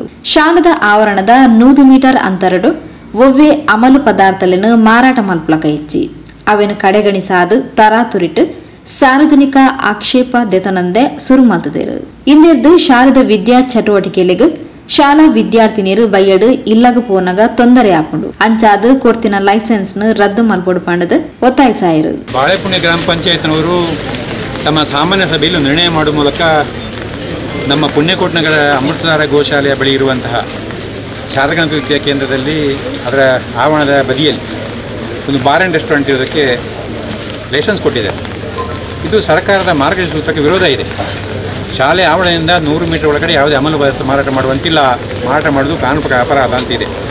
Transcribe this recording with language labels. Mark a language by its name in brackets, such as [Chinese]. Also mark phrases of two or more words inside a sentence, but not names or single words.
[Tulu] ಶಾಲೆದ ಆವರಣದ 100 ಮೀಟರ್ ಅಂತರಡು ಒವ್ವೆ ಅಮಲು ಪದಾರ್ಥలను ಮಾರಾಟ ಮಲ್ಪಲಕ ಇಚ್ಚಿ ಅವೆನು ಕಡೆಗಣಿಸಾದು ತರಾತುರಿಟ್ಟು ಸಾರ್ವಜನಿಕ ಆಕ್ಷೇಪ ದೆತನಂದೆ ಸುರು ಮಲ್ತದೇರು. ಇಂದೆರ್ದು ಶಾಲೆದ ವಿದ್ಯಾ ಚಟುವಟಿಕೆಲೆಗ್ ಶಾಲಾ ವಿದ್ಯಾರ್ಥಿನಿಯರು ಬೈಯಡು ಇಲ್ಲಗ ಪೋನಗ ತೊಂದರೆ ಆಪುಂಡು ಅಂಚಾದು ಕೊಡ್ತಿನ ಲೈಸೆನ್ಸ್ ನು ರದ್ದು ಮಲ್ಪೊಡು ಪಂಡದು ಒತ್ತಾಯಿಸಾಯಿರು. [Kannada] ಬಾಳೆಪುಣೆ ಗ್ರಾಮ ಪಂಚಾಯತ್ನವರು ತಮ್ಮ ಸಾಮಾನ್ಯ ಸಭೆಯಲ್ಲಿ ನಿರ್ಣಯ ಮಾಡುವ ಮೂಲಕ ನಮ್ಮ ಪುಣ್ಯಕೋಟಿ ನಗರ ಅಮೃತಧಾರ ಗೋಶಾಲೆಯ ಬಳಿ ಇರುವಂತಹ ಶಾರದಾ ವಿದ್ಯಾ ಕೇಂದ್ರದಲ್ಲಿ ಅದರ ಆವರಣದ ಬದಿಯಲ್ಲಿ ಒಂದು [English] bar and restaurant [Kannada] ಇರೋದಕ್ಕೆ ಲೈಸೆನ್ಸ್ ಕೊಟ್ಟಿದ್ದಾರೆ. ಇದು ಸರ್ಕಾರದ ಮಾರ್ಗದರ್ಶಿ ಸೂತ್ರಕ್ಕೆ ವಿರೋಧ ಇದೆ. ಶಾಲೆ ಆವರಣದಿಂದ 100 ಮೀಟರ್ ಒಳಗಡೆ ಯಾವುದೇ ಅಮಲು ಪದಾರ್ಥ ಮಾರಾಟ ಮಾಡುವಂತಿಲ್ಲ, ಮಾರಾಟ ಮಾಡೋದು ಕಾನೂನು ಅಪರಾಧ ಅಂತಿದೆ.